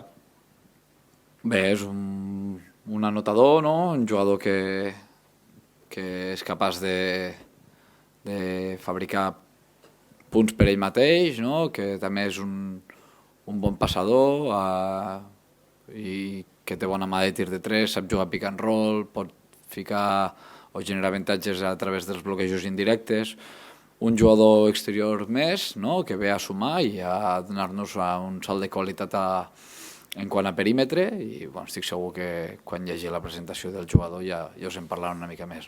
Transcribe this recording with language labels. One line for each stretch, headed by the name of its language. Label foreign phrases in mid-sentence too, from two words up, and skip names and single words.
Catalan: Bé, és un anotador, no? Un jugador que és capaç de fabricar punts per ell mateix, no? Que també és un bon passador i que té bona mà de tir de 3, sap jugar
English: pick and roll,
Catalan: pot ficar o generar avantatges a través dels bloquejos indirectes. Un jugador exterior més, no? Que ve a sumar i a donar-nos un salt de qualitat en quant a perímetre, i estic segur que quan hi hagi la presentació del jugador ja us en parlarem una mica més.